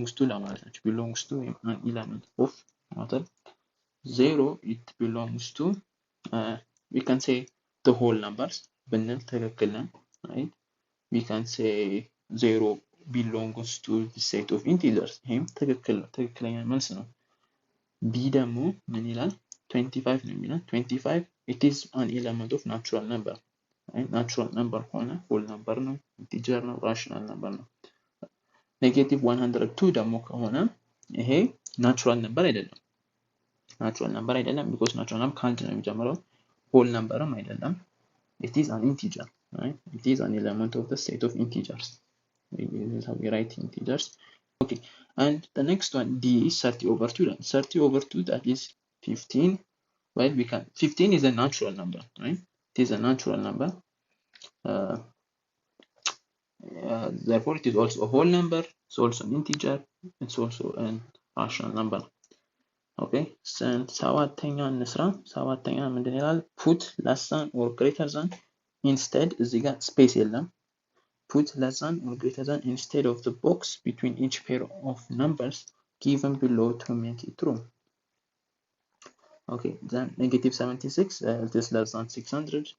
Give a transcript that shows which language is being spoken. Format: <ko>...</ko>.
<en>ለማለት ነው belongs to an element of matter 0 it belongs to we can say the whole numbers</en> <am>ብንል ትክክል ነው</am> <en>right we can say 0 belongs to the set of integers</en> <am>ይሄም ትክክለኛ መልስ ነው</am> <en>b</en> <am>ደግሞ ምን ይላል</am> <en>25 ነው የሚለው 25 it is an element of natural number right natural number ሆነ whole number ነው</en> <am>ኢንቲጀር ነው፣ ራሽናል ነበር ነው። ኔጌቲቭ 102 ደግሞ ከሆነ ይሄ ናቹራል ነበር አይደለም። ናቹራል ነበር አይደለም ቢኮዝ ናቹራል ነበር ከአንድ ነው የሚጀምረው። ሆል ነምበርም አይደለም።</am> <en>it is an integer, right? It is an element of the set of integers. This is how we write integers. Okay, and the next one, D is 30/2. 30/2, that is 15. Well, 15 is a natural number, right? It is a natural number. Therefore, it is also a whole number. It's also an integer. It's also a rational number.</en> <am>Okay, ሰባተኛ እንስራ። ሰባተኛ ምንድን ይላል?</am> <en>put less than or greater than instead</en> <am>እዚህ ጋር ስፔስ የለም።</am> <en>put less than or greater than instead of the box between each pair of numbers given below to make it true. Okay, then negative 76 it is less than 600.</en>